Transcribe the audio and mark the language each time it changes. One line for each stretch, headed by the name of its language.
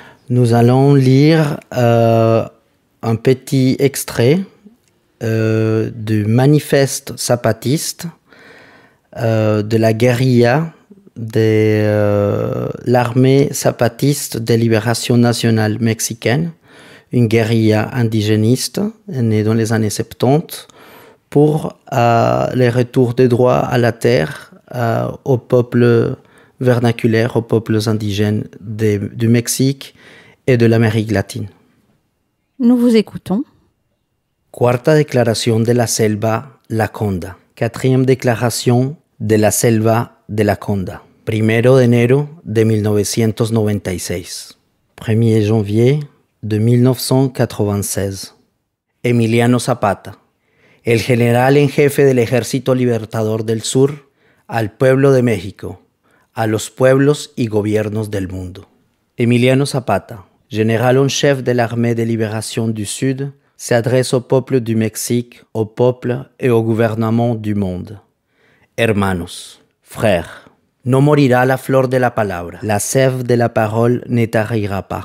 French: Nous allons lire un petit extrait du manifeste zapatiste de la guérilla de l'armée zapatiste de libération nationale mexicaine, une guérilla indigéniste née dans les années 70 pour le retour des droits à la terre aux peuples vernaculaires, aux peuples indigènes du Mexique et de l'Amérique latine. Nous vous écoutons.
Spanish: Cuarta declaración de la selva Laconda.
French: Quatrième déclaration de la selva de Laconda.
Spanish: 1er de enero de 1996.
French: 1er janvier de 1996.
Spanish: Emiliano Zapata, el general en jefe del Ejército Libertador del Sur, al pueblo de México, a los pueblos y gobiernos del mundo.
French: Emiliano Zapata, général en chef de l'armée de libération du Sud, s'adresse au peuple du Mexique, au peuple et au gouvernement du monde.
Spanish: Hermanos, frères, no morirá la flor de la palabra,
French: la sève de la parole ne tarira pas.